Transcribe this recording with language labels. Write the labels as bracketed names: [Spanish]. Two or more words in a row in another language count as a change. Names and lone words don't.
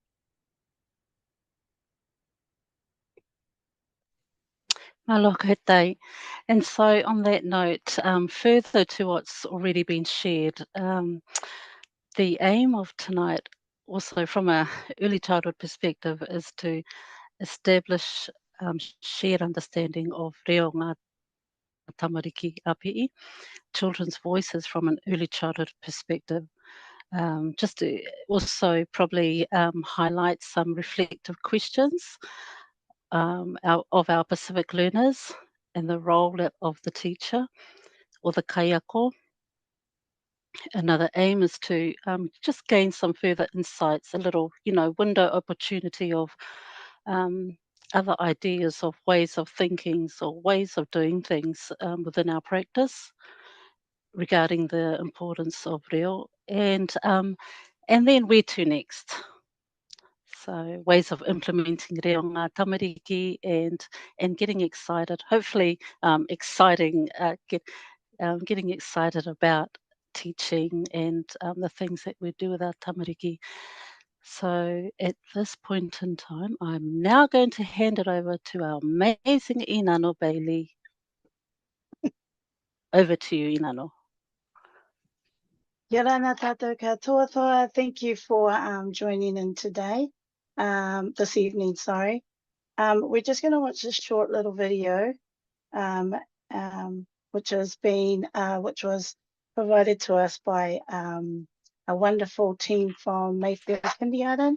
[English] Maloko. And so on that note, further to what's already been shared, the aim of tonight, also from an early childhood perspective, is to establish shared understanding of [Māori] reo ngā tamariki api'i, [English] children's voices from an early childhood perspective. Just to also probably highlight some reflective questions of our Pacific learners and the role of the teacher or the kaiako. Another aim is to just gain some further insights, a little, window opportunity of other ideas of ways of thinking or ways of doing things within our practice regarding the importance of reo, and then where to next. So ways of implementing [Māori] reo ngā tamariki [English] and getting excited, hopefully getting excited about teaching and the things that we do with our tamariki. So at this point in time, I'm now going to hand it over to our amazing Inano Bailey. Over to you, Inano. [Māori] Kia ora nā tātou katoa. [English] Thank you for joining in today, this evening, sorry. We're just going to watch this short little video, which was provided to us by a wonderful team from Mayfield Kindergarten.